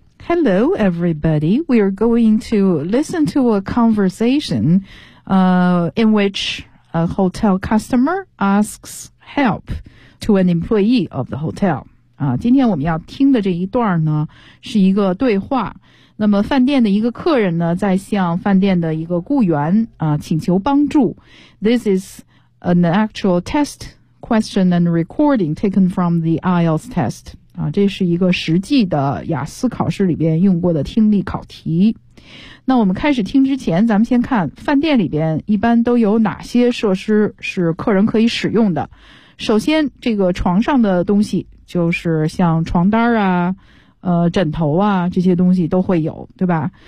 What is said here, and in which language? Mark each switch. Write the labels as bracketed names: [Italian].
[English] Hello everybody, we are going to listen to a conversation in which a hotel customer asks help to an employee of the hotel. [Chinese] 今天我们要听的这一段呢是一个对话，那么饭店的一个客人呢在向饭店的一个雇员请求帮助。 [English] This is an actual test question and recording taken from the IELTS test. [Chinese] 这是一个实际的雅思考试里边用过的听力考题。那我们开始听之前，咱们先看饭店里边一般都有哪些设施是客人可以使用的。首先这个床上的东西，就是像床单啊枕头啊这些东西都会有，对吧？